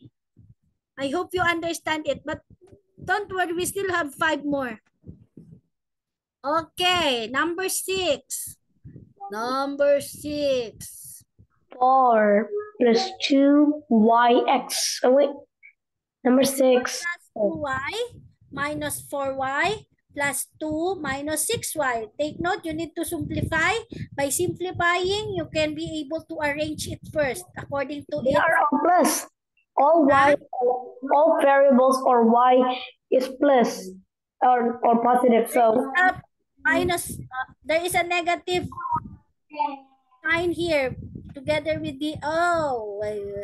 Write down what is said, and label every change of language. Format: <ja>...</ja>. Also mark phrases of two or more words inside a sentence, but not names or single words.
<en>I hope you understand it, but don't worry, we still have 5 more. Okay, number 6. Number 6. 4 plus 2yx. Oh wait, number 6. Plus 2y minus 4y plus 2 minus 6y. Take note, you need to simplify. By simplifying, you can be able to arrange it first according to They it. are all plus. All variables or y is plus or positive. So Minus, there is a negative sign here together with the, wait.</en>